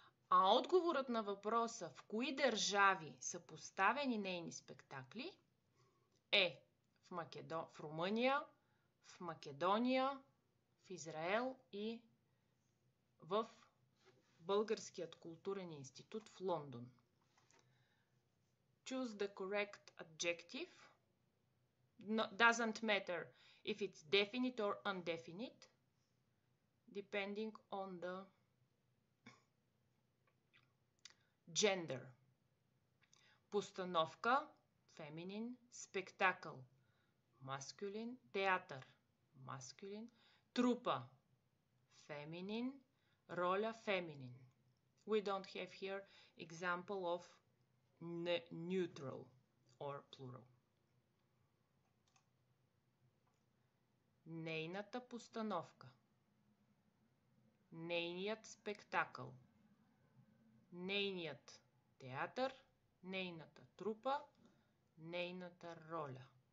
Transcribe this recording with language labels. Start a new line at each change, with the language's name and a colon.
Bulgarian: А отговорът на въпроса в кои държави са поставени нейни спектакли е в Румъния, в Македония, в Израел и в Българският културен институт в Лондон.
English: Choose the correct adjective. Doesn't matter if it's definite or indefinite, depending on the gender.
Bulgarian: Постановка, feminine, спектакъл, masculine, театър, masculine, трупа, feminine, роля, feminine.
English: We don't have here example of neutral or plural.
Bulgarian: Нейната постановка, нейният спектакъл, нейният театър, нейната трупа, нейната роля.